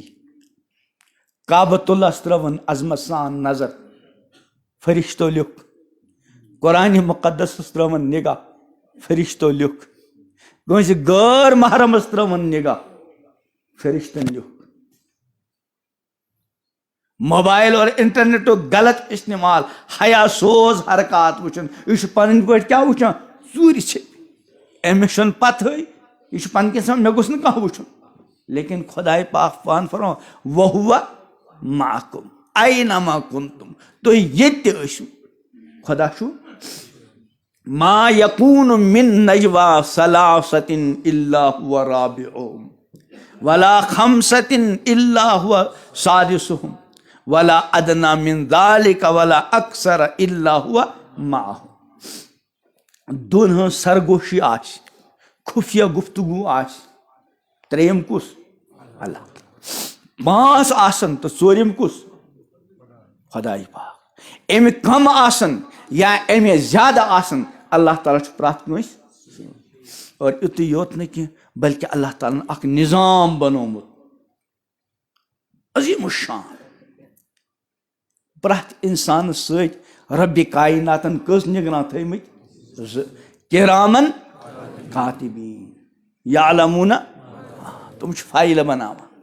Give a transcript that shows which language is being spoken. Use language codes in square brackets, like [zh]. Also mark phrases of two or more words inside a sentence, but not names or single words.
[ks] کعبۃ اللہس ترٲوٕن عظمت سان نظر فرشتو لیوٚکھ. قرآنِ مقدسس ترٲوٕن نگاہ فرشتو لیوٚکھ. کٲنٛسہِ غٲر محرمس ترٲوٕن نگاہ فرشتن لیوٚکھ. [ur] موبائل اور انٹرنیٹ غلط استعمال حیا سوز حرکات [ks] وچھن یہ پن پہ کیا وچھان ژوٗرِ چھِ أمِس چھُنہٕ پتہٕے یہ پن کس مے گوٚژھ نہٕ کانٛہہ وٕچھُن لیکن خدائے پاک پان فرماو [ar] وَهُوَ مَعَكُمْ أَيْنَمَا كُنتُم [ks] تُہۍ ییٚتہِ تہِ ٲسِو خدا چھُ [ar] ما يكون من نجوى ثلاثة إلا هو رابعهم ولا خمسة إلا هو سادسهم ولا أدنى من ذلك ولا أكثر إلا هو [ks] معهم دون ہن سرگوشی آس خفیہ گفتگو آس تریم کس اللہ پانچ آسن تو ژوٗرِم کس خدائی پاک امی کم آسن یا امی زیادہ آسن اللہ تعالیٰ چھُ پرٛٮ۪تھ کٲنٛسہِ اور یُتُے یوت نہٕ کینٛہہ بلکہ اللہ تعالیٰ اکھ نظام بنومُت عظیٖم الشان پرٛٮ۪تھ اِنسانس سۭتۍ رۄبِ کایناتن کٔژ نگراں تھٲیمٕتۍ زٕ کِرامن کاتِبیٖن یعلموٗنہ تِم چھِ فایلہٕ بناوان